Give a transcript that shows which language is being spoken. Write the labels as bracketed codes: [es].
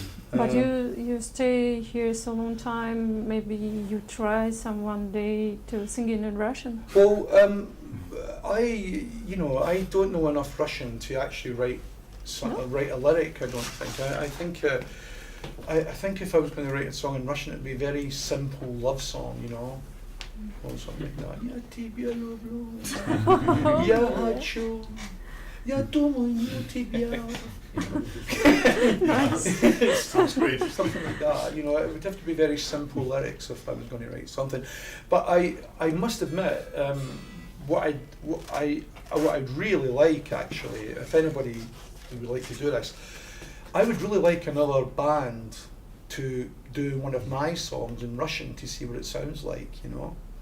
[en] But you stay here so long time. Maybe you try some one day to sing in Russian. Well, I don't know enough Russian to actually write write a lyric. I don't think. I think if I was going to write a song in Russian, it'd be a very simple love song. You know. Or something like that. [ru] Я тебя люблю, я хочу, я думаю тебя. [en] Nice. Great. Something like that. You know, it would have to be very simple lyrics if I was going to write something. But I must admit, what I'd really like actually, if anybody would like to do this, I would really like another band to do one of my songs in Russian to see what it sounds like, you know.